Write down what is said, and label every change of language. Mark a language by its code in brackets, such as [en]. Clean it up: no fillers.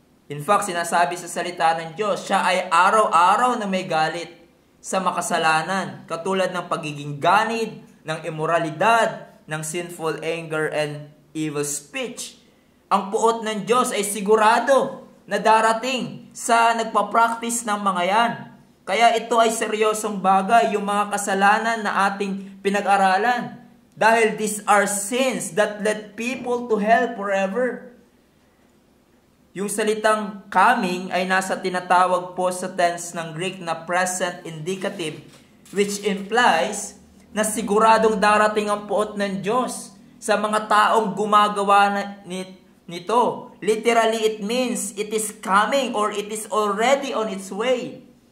[tl] In fact, sinasabi sa salita ng Diyos, siya ay araw-araw na may galit sa makasalanan, katulad ng pagiging ganid, ng immoralidad, ng [en] sinful anger and evil speech. [tl] Ang puot ng Diyos ay sigurado na darating sa nagpa-practice ng mga yan. Kaya ito ay seryosong bagay, yung mga kasalanan na ating pinag-aralan. [en] Dahil these are sins that led people to hell forever. [tl] Yung salitang coming ay nasa tinatawag po sa tense ng Greek na present indicative, [en] which implies [tl] na siguradong darating ang puot ng Diyos sa mga taong gumagawa nito. [en] Literally, it means it is coming or it is already on its way.